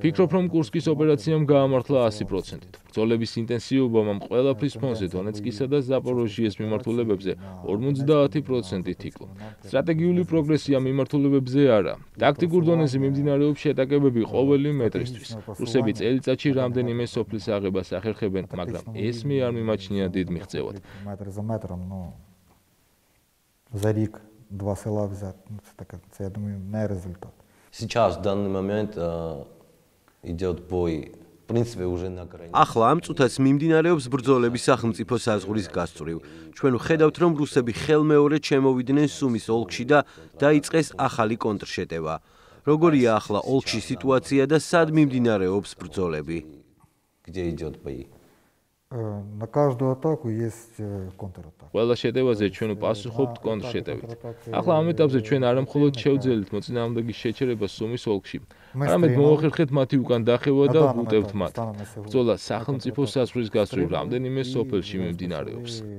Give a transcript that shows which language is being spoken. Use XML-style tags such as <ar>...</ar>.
<ka>ფიქრობ, რომ კურსკის ოპერაციამ გაამართლა 100%. ბრძოლების ინტენსივობამ ყველაფრის ფონზე დონეცკისა და ზაპოროჟიეს მიმართულებებზე 50%-ით იკლო. სტრატეგიული პროგრესია მიმართულებებზე არა. ტაქტიკურ დონეზე მიმდინარეობს შეტაკებები ყოველი მეტრისთვის. რუსები წელიწადში რამდენიმე სოფლის აღებას ახერხებენ, მაგრამ ეს მე არ მიმაჩნია დიდ მიღწევად.</ka> <uk>Метр за метром, ну, за рік 2 села взяти, ну, це, я думаю, не результат.</uk> <ru>Сейчас, в данный момент, идет бой, в принципе, уже на границе.</ru> <ka>ახლა ამ წუთას მიმდინარეობს ბრძოლები სახელმწიფო საზღვრის გასწვრივ. ჩვენ ვხედავთ, რომ რუსები ხელმეორედ შემოვიდნენ სუმის ოლქში და დაიწყეს ახალი კონტრშეტევა. როგორია ახლა ოლქში სიტუაცია და სად მიმდინარეობს ბრძოლები?</ka> <ru>Где идет бои? На каждую атаку есть контратака.</ru> <ka>ყველა შეტევაზე ჩვენ ვპასუხობთ კონტრშეტევით. ახლა ამ ეტაპზე ჩვენ არა მხოლოდ შევძელით მოწინააღმდეგის შეჩერება სუმის ოლქში, არამედ მოვახერხეთ მათი უკან დახევა და ვუტევთ მათ. ბრძოლა სახელმწიფო საზღვრის გასწვრივ რამდენიმე სოფელში მიმდინარეობს.</ka>